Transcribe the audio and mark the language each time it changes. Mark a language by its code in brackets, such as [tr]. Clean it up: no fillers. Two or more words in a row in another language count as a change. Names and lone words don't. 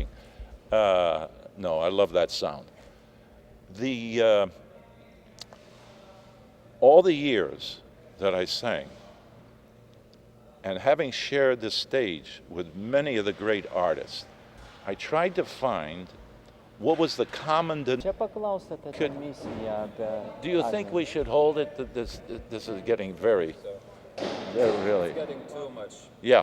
[en] No, I love that sound. All the years that I sang, and having shared the stage with many of the great artists, I tried to find what was the common [lt] Čia paklausta apie misiją, apie... [en] Do you think we should hold it? This is getting very really... It's getting too much. Yeah.